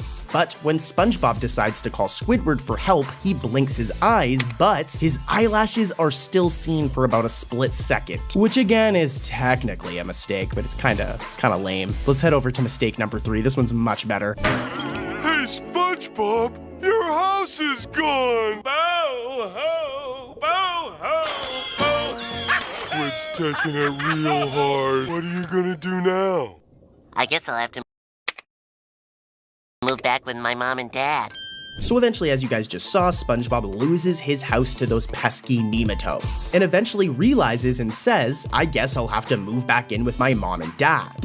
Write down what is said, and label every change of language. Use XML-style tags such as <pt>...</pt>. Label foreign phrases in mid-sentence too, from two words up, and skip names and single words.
<en>But when SpongeBob decides to call Squidward for help, he blinks his eyes, but his eyelashes are still seen for about a split second, which again is technically a mistake, but it's kind of lame. Let's head over to mistake number 3. This one's much better. Hey, SpongeBob, your house is gone. Bo-ho, bo-ho, bo. Squid's taking it real hard. What are you gonna do now? I guess I'll have to move back with my mom and dad. So eventually, as you guys just saw, SpongeBob loses his house to those pesky nematodes, and eventually realizes and says, I guess I'll have to move back in with my mom and dad.</en>